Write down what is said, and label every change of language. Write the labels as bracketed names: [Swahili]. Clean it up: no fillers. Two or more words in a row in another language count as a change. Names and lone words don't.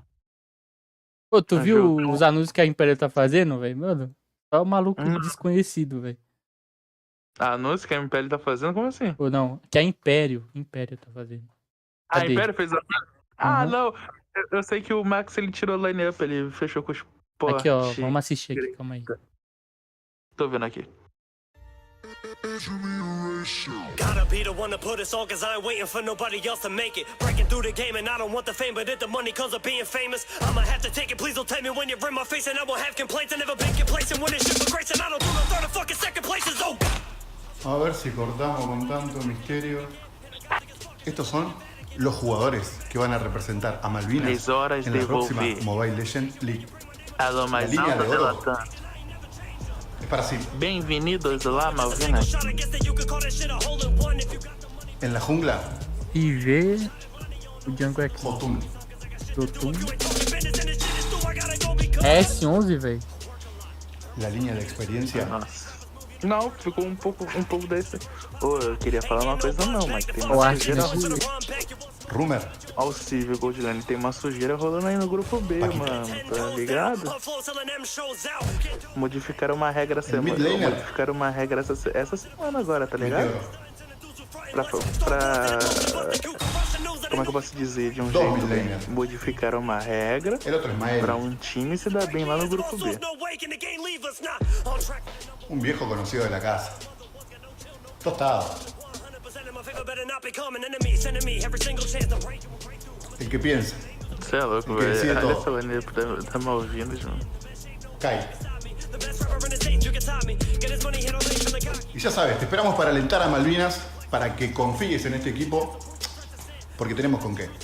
[Portuguese] Pô, tu O viu os Jotun. anúncios que a Império tá fazendo, velho? Mano, só o maluco desconhecido, velho. Anúncio que a MPL tá fazendo? Como assim? Ou não, que a Império tá fazendo. A Cadê? Império fez a... não. Eu sei que o Max, ele tirou a line-up, ele fechou com os Aqui, ó, porte. vamos assistir aqui, calma aí. Tô vendo aqui. [English] Gotta be the one to put us on, cause I ain't waiting for nobody else to make it. Breaking through the game, and I don't want the fame, but if the money comes of being famous, I'ma have to take it. Please don't tell me when you're in my face, and I won't have complaints. I never been complacent when it's shit for grace, and I don't do no third or fucking second places. Oh! [Spanish] A ver si cortamos con tanto misterio. Estos son los jugadores que van a representar a Malvinas en la próxima Mobile Legends League. [Portuguese] A mais [Spanish] línea [Portuguese] alta [Spanish] de [Portuguese] da [Spanish] oro Latam. Es para sí. [Portuguese] Bem-vindos lá, Malvinas. [Spanish] En la jungla, IV, [Portuguese] o jungle aqui. Jotun. Jotun. S11, velho. [Spanish] La línea de experiencia. [Portuguese] Nossa. Não, ficou um pouco desse. Pô, eu queria falar uma coisa não, mas tem Eu uma acho sujeira que rolando. Rumer. Ó o Civil Goldline, tem uma sujeira rolando aí no grupo B, mano, tá ligado? Modificaram uma regra modificaram uma regra essa semana agora, tá ligado? Pra como é que eu posso dizer de um jeito bem? Modificaram uma regra pra um time se dar bem lá no grupo B. [Spanish] Un viejo conocido de la casa. Tostado. El que piensa. [Portuguese] Você é louco, velho. Olha essa maneira tá Malvinas, mano. Cai. [Spanish] Y ya sabes, te esperamos para alentar a Malvinas, para que confíes en este equipo, porque tenemos con qué.